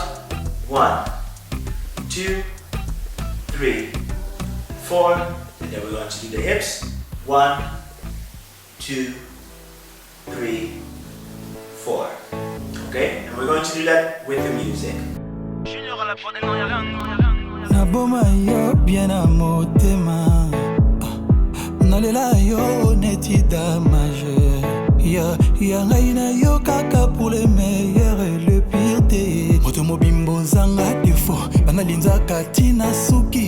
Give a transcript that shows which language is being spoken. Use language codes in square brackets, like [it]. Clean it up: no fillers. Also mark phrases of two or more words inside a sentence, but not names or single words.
[en] 1, 2, 3, 4. And then we're going to do the hips. 1, 2, 3, 4. Okay? And we're going to do that with the music. [ln] Naboma yo [fr] bien à [ln] motema, nalela yo neti damage. Ya ngaina yo kaka [fr] pour le meilleur et le pire [ln] te. Moto mobimbo zanga défaut, banalinza katina suki.